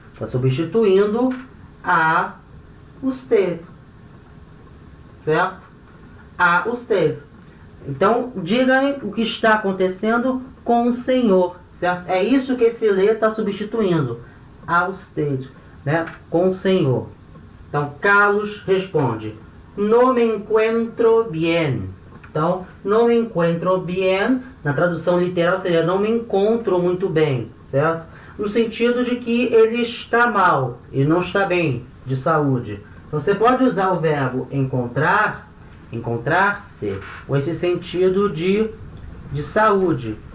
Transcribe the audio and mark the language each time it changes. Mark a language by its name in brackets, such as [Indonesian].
[Portuguese] Está substituindo [Spanish] a usted, [Portuguese] certo? A usted. Então, diga-me o que está acontecendo com o senhor, certo? É isso que esse lhe está substituindo, [Spanish] a usted, [Portuguese] né? Com o senhor. Então, Carlos responde, [Spanish] no me encuentro bien. [Portuguese] Então, não me encontro bien, na tradução literal seria não me encontro muito bem, certo? No sentido de que ele está mal, ele não está bem de saúde. Então, você pode usar o verbo encontrar encontrar-se, ou esse sentido de saúde.